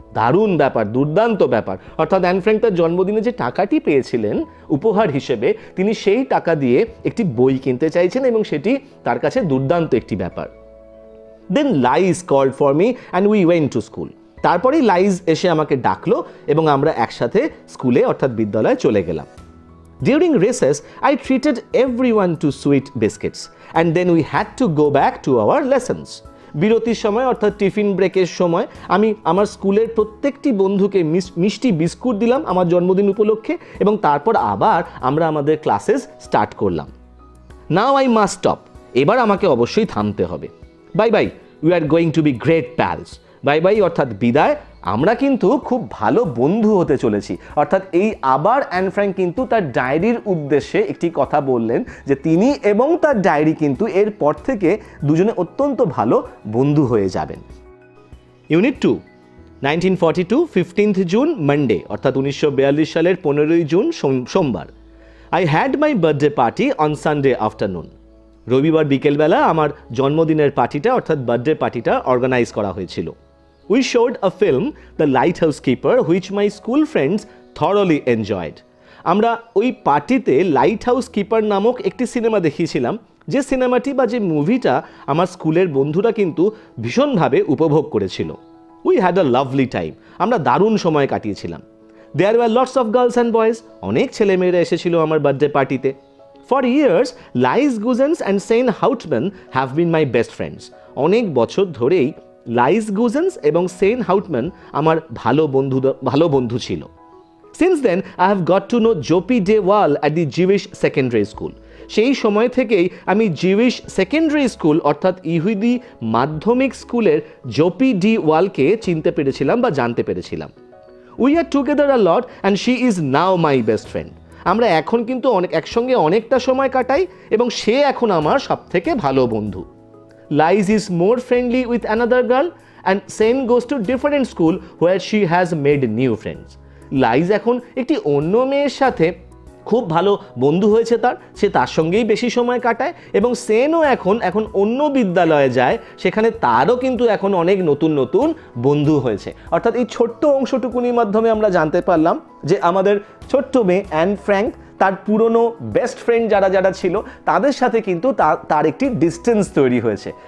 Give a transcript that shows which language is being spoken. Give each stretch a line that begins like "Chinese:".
Bangla: দারুণ ব্যাপার, দুর্দান্ত ব্যাপার। অর্থাৎ অ্যান ফ্র্যাঙ্ক তার জন্মদিনে যে টাকাটি পেয়েছিলেন উপহার হিসেবে, তিনি সেই টাকা দিয়ে একটি বই কিনতে চাইছেন এবং সেটি তার কাছে দুর্দান্ত একটি ব্যাপার।
English: Then Lies called for me and we went to school.
Bangla: তারপরেই লাইজ এসে আমাকে ডাকলো এবং আমরা একসাথে স্কুলে অর্থাৎ বিদ্যালয়ে চলে গেলাম।
English: During recess, I treated everyone to sweet biscuits and then we had to go back to our lessons.
Bangla: বিরতির সময় অর্থাৎ টিফিন ব্রেকের সময় আমি আমার স্কুলের প্রত্যেকটি বন্ধুকে মিষ্টি বিস্কুট দিলাম আমার জন্মদিন উপলক্ষে এবং তারপর আবার আমরা আমাদের ক্লাসেস স্টার্ট করলাম।
English: Now I must stop.
Bangla: এবার আমাকে অবশ্যই থামতে হবে।
English: Bye bye, we are going to be great pals.
Bangla: Bye bye অর্থাৎ বিদায়, আমরা কিন্তু খুব ভালো বন্ধু হতে চলেছি। অর্থাৎ এই আবার অ্যান ফ্র্যাঙ্ক কিন্তু তার ডায়েরির উদ্দেশ্যে একটি কথা বললেন যে তিনি এবং তার ডায়েরি কিন্তু এরপর থেকে দুজনে অত্যন্ত ভালো বন্ধু হয়ে যাবেন। ইউনিট 2, 1942 15th জুন মানডে, অর্থাৎ 1942 সালের 15ই জুন সোমবার।
English: I had my birthday party on Sunday afternoon.
Bangla: রবিবার বিকেলবেলা আমার জন্মদিনের পার্টিটা অর্থাৎ বার্থডে পার্টিটা অর্গানাইজ করা হয়েছিল।
English: We showed a film, The Lighthouse Keeper, which my school friends thoroughly enjoyed.
Bangla: আমরা ওই পার্টিতে লাইট হাউস কিপার নামক একটি সিনেমা দেখিয়েছিলাম, যে সিনেমাটি বা যে মুভিটা আমার স্কুলের বন্ধুরা কিন্তু ভীষণভাবে উপভোগ করেছিল।
English: We had a lovely time.
Bangla: আমরা দারুণ সময় কাটিয়েছিলাম।
English: There were lots of girls and boys.
Bangla: অনেক ছেলেমেয়েরা এসেছিল আমার বার্থডে পার্টিতে।
English: For years, Liz Guzens and Sean Houtman have been my best friends.
Bangla: অনেক বছর ধরেই লাইজ গুজেন্স এবং সেন হাউটম্যান আমার ভালো বন্ধু ছিল।
English: Since then I have got to know Jopie de Waal at the Jewish secondary school.
Bangla: সেই সময় থেকেই আমি জিউইশ সেকেন্ডারি স্কুল অর্থাৎ ইহুদি মাধ্যমিক স্কুলের জোপি ডি ওয়ালকে চিনতে পেরেছিলাম বা জানতে পেরেছিলাম।
English: We are together a lot and she is now my best friend.
Bangla: আমরা এখন কিন্তু একসঙ্গে অনেকটা সময় কাটাই এবং সে এখন আমার সবথেকে ভালো বন্ধু।
English: Liz is more friendly with another girl and Sen goes to different school where she has made new friends.
Bangla: Liz এখন একটি অন্য মেয়ের সাথে খুব ভালো বন্ধু হয়েছে সে তার সঙ্গেই বেশি সময় কাটায় এবং সেনও এখন অন্য বিদ্যালয়ে যায়, সেখানে তারও কিন্তু এখন অনেক নতুন নতুন বন্ধু হয়েছে। অর্থাৎ এই ছোট্ট অংশটুকুনির মাধ্যমে আমরা জানতে পারলাম যে আমাদের ছোট্ট মেয়ে অ্যান ফ্র্যাঙ্ক তার পুরনো বেস্ট ফ্রেন্ড যারা ছিল তাদের সাথে কিন্তু তার একটি ডিস্টেন্স তৈরি হয়েছে।